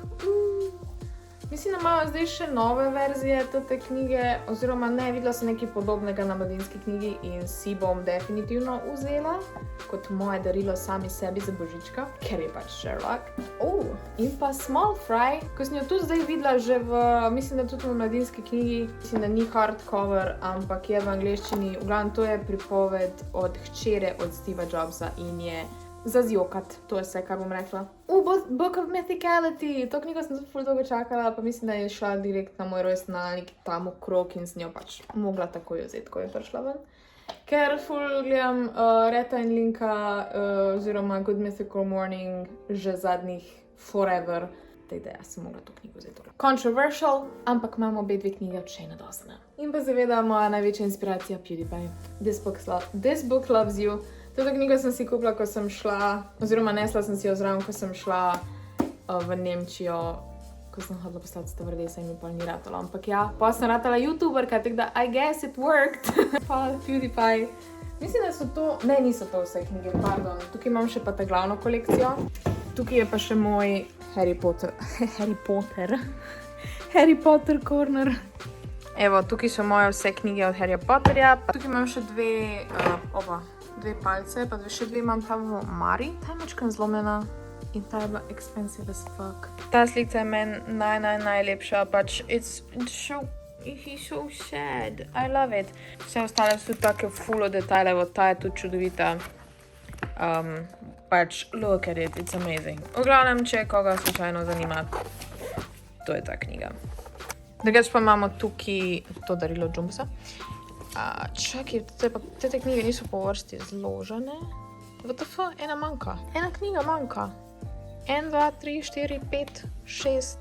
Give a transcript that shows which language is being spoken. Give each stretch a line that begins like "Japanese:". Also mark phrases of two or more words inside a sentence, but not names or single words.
Slovenian: Mislim, da imajo zdaj še nove verzije te knjige, oziroma ne, videla sem nekaj podobnega na mladinski knjigi in si bom definitivno vzela kot moje darilo sami sebi za božička, ker je pač Sherlock. In pa Small Fry, ko sem jo tudi zdaj videla že v, mislim, da tudi v mladinski knjigi, mislim, da ni hardcover, ampak je v angleščini. V glavnem, to je pripoved od hčere od Steva Jobsa in je za zjokat, to je vse, kar bom rekla. Book of Mythicality, to knjigo sem ful dolgo čakala, pa mislim, da je šla direkt na moj rojstnalnik tam okrog in sem jo pač mogla takoj vzeti, ko je prišla ven. Ker ful gledam Reta in Linka, oziroma Good Mythical Morning, že zadnjih forever, tako da jaz sem mogla to knjigo vzeti. Controversial, ampak imamo obe dve knjige od Shane Dawsona. In pa seveda moja največja inspiracija PewDiePie. This book loves you. Toto knjigo sem si kupila, ko sem šla, oziroma nesla sem si jo zraven, ko sem šla v Nemčijo, ko sem hodila postati stevardesa in mi pol ni ratalo. Ampak ja, pa sem ratala youtuberka, tako da
English: I guess it worked.
Slovenian: Hvala PewDiePie. Mislim, da so to, ne, niso to vse knjige, pardon. Tukaj imam še pa ta glavno kolekcijo. Tukaj je pa še moj Harry Potter corner. Evo, tukaj so moje vse knjige od Harryja Potterja. Tukaj imam še dve palce, pa še dve imam tam v Mari. Ta je mačkan zlomljena in ta je bila
English: expensive as fuck.
Slovenian: Ta slika je meni najlepša, pač
English: he's so sad. I love it.
Slovenian: Vse ostale so take full detajle, ta je tudi čudovita.
English: Pač look at it, it's amazing.
Slovenian: V glavnem, če koga slučajno zanima, to je ta knjiga. Drugač pa imamo tukaj to darilo Jumbosa. Čakaj, te knjige niso po vrsti zložene. WTF, ena manjka. Ena knjiga manjka. 1, 2, 3, 4, 5, 6.